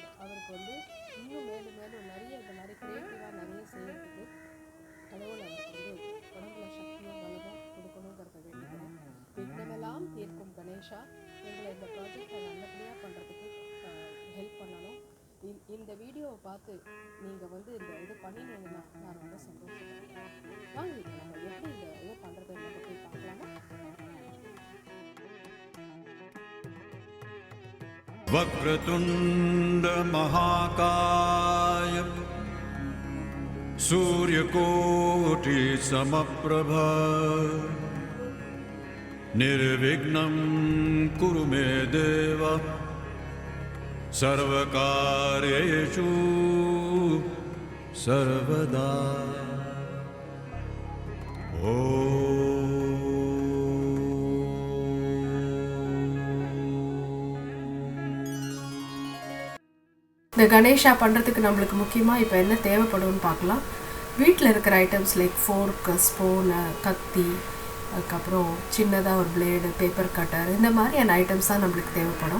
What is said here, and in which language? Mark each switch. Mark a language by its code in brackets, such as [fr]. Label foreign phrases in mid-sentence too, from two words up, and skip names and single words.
[ta] அவருக்கு வந்து இன்னும் மேலும் நிறைய இந்த மாதிரி க்ரியேட்டிவாக நிறைய செய்யறதுக்கு கடவுள் அவருக்கு வந்து உடம்புல சக்தியும் பலமும் கொடுக்கணுங்கிறத வேண்டிக்கிறேன். விக்னமெல்லாம் தீர்க்கும் கணேஷா, எங்களை இந்த ப்ராஜெக்டை நல்லபடியாக பண்ணுறதுக்கு ஹெல்ப் பண்ணணும். இந்த வீடியோவை பார்த்து நீங்கள் வந்து இந்த இது பண்ணினீங்கன்னா நான் ரொம்ப சந்தோஷப்படுறேன். வாங்க நம்ம எப்படி இந்த இது பண்ணுறதை நம்ம போய் பார்க்கலாமா? [sa] वक्रतुंड महाकाय सूर्यकोटि समप्रभ निर्विघ्नं कुरु मे देव सर्वकार्येषु सर्वदा. [ta] இந்த கணேஷா பண்ணுறதுக்கு நம்மளுக்கு முக்கியமாக இப்போ என்ன தேவைப்படும்னு பார்க்கலாம். வீட்டில் இருக்கிற [en] items like fork, spoon, [ta] கத்தி, அதுக்கப்புறம் சின்னதாக ஒரு [en] blade, paper cutter, [ta] இந்த மாதிரியான ஐட்டம்ஸ் தான் நம்மளுக்கு தேவைப்படும்.